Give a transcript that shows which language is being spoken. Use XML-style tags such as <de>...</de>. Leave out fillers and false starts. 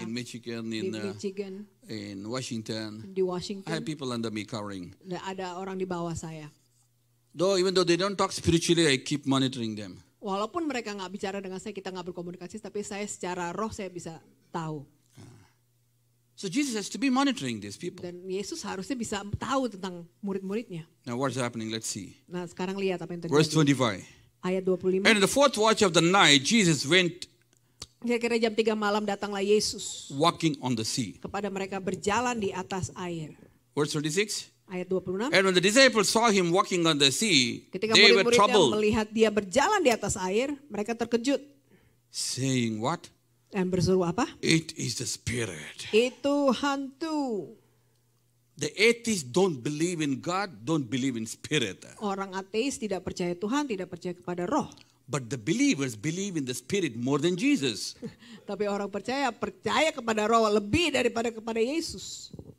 <en>in Michigan, in Washington.</en> <id>Di Washington.</id> <en>I have people under me covering.</en> <id>Ada orang di bawah saya.</id> <en>Even though they don't talk spiritually, I keep monitoring them.</en> <id>Walaupun mereka nggak bicara dengan saya, kita nggak berkomunikasi, tapi saya secara roh saya bisa tahu.</id> <en>So Jesus has to be monitoring these people.</en> <id>Dan Yesus harusnya bisa tahu tentang murid-muridnya.</id> <en>Now what's happening? Let's see.</en> <id>Nah sekarang lihat apa yang terjadi.</id> <en>Verse 25.</en> <id>Ayat 25.</id> <en>And in the fourth watch of the night, Jesus went.</en> <id>Kira-kira jam 3 malam datanglah Yesus.</id> <en>Walking on the sea.</en> <id>Kepada mereka berjalan di atas air.</id> <en>Verse 26.</en> <id>Ayat 26.</id> <en>And when the disciples saw him walking on the sea,</en> <id>ketika</id> <en>they were</en> <id>murid-muridnya</id> <en>troubled.</en> <id>Melihat dia berjalan di atas air, mereka terkejut.</id> <en>Saying what?</en> <id>Dan berseru apa?</id> <en>It is the spirit.</en> <id>Itu hantu.</id> <en>The atheists don't believe in God, don't believe in spirit.</en> <id>Orang ateis tidak percaya Tuhan, tidak percaya kepada roh.</id> <en>But the believers believe in the spirit more than Jesus.</en> <id>Tapi orang percaya kepada roh lebih daripada kepada Yesus.</id>